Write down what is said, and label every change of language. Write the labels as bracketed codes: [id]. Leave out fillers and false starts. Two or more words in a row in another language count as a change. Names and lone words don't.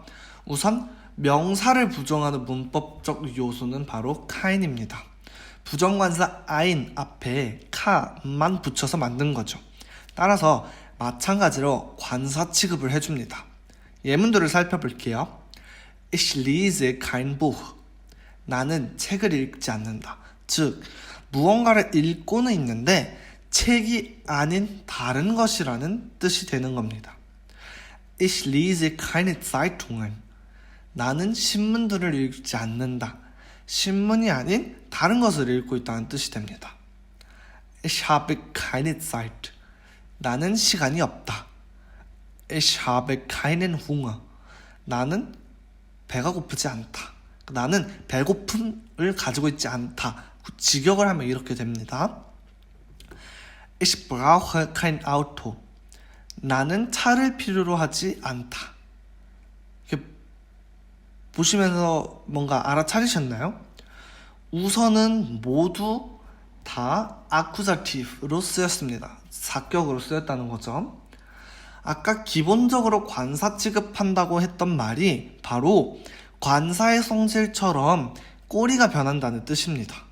[ko] 우선 명사를 부정하는 문법적 요소는 바로 카인입니다. 부정관사 아인 앞에 카만 붙여서 만든 거죠. 따라서 마찬가지로 관사 취급을 해줍니다. 예문들을 살펴볼게요. [de] Ich lese kein Buch. [ko] 나는 책을 읽지 않는다. 즉 무언가를 읽고는 있는데 책이 아닌 다른 것이라는 뜻이 되는 겁니다. [de] Ich lese keine Zeitungen. [ko] 나는 신문들을 읽지 않는다. 신문이 아닌 다른 것을 읽고 있다는 뜻이 됩니다. [de] Ich habe keine Zeit. [ko] 나는 시간이 없다. [de] Ich habe keinen Hunger. [ko] 나는 배가 고프지 않다. 나는 배고픔을 가지고 있지 않다. 직역을 하면 이렇게 됩니다. [de] Ich brauche kein Auto. [ko] 나는 차를 필요로 하지 않다. 이렇게 보시면서 뭔가 알아차리셨나요? 우선은 모두 다 accusative 쓰였습니다. 사격으로 쓰였다는 거죠. 아까 기본적으로 관사 취급한다고 했던 말이 바로 관사의 성질처럼 꼬리가 변한다는 뜻입니다.